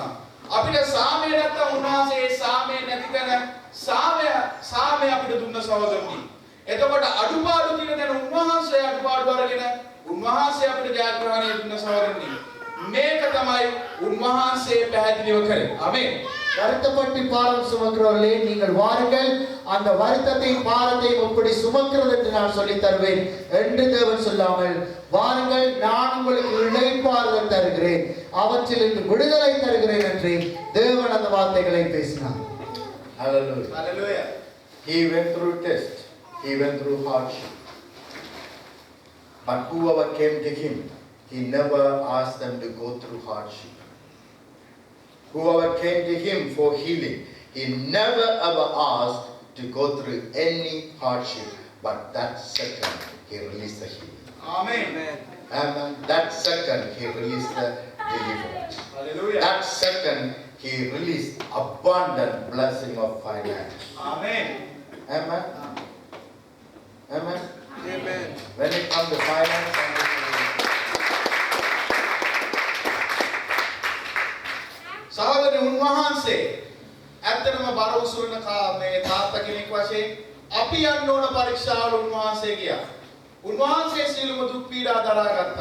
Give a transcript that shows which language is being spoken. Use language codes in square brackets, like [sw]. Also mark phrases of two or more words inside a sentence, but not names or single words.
[si] අපිට සාමය නැත්තම් උන්වහන්සේ සාමය නැති තැන සාමය අපිට දුන්න සහෝදරනි. එතකොට අඩුපාඩු තියෙන තැන උන්වහන්සේ අඩුපාඩු අරගෙන උන්වහන්සේ අපිට ජයග්‍රහණය දුන්න සහෝදරනි. මේක තමයි උන්වහන්සේ පැහැදිලිව කරේ. ආමෙන්. [ta] வருத்தப்பட்டு பாரம் சுமக்கிறவர்களே நீங்கள் வாருங்கள், அந்த வருத்தத்தை பாரத்தையும் எப்படி சுமக்கிறது என்று நான் சொல்லித் தருவேன் என்று தேவன் சொல்லாமல், வாருங்கள் நான் உங்களுக்கு இளைப்பாறுதல் தருகிறேன், அவற்றிலிருந்து விடுதலை தருகிறேன் என்று தேவன் அந்த வார்த்தைகளை பேசினார். [en] hallelujah. Hallelujah. He went through test. He went through hardship. But whoever came to him, he never asked them to go through hardship. Whoever came to him for healing, he never ever asked to go through any hardship. But that second, he released the healing. Amen. Amen. That second, he released the deliverance. Hallelujah. That second, he released abundant blessing of finance. Amen. Amen. Amen. Amen. When it comes to finance, [si] සහෝදරනි උන්වහන්සේ ඇත්තටම බර උසුලන මේ තාත්තා කෙනෙක් වශයෙන් අපි යන්න ඕන පරීක්ෂාවල උන්වහන්සේ ගියා. උන්වහන්සේ සියලුම දුක් පීඩා දරාගත්තා.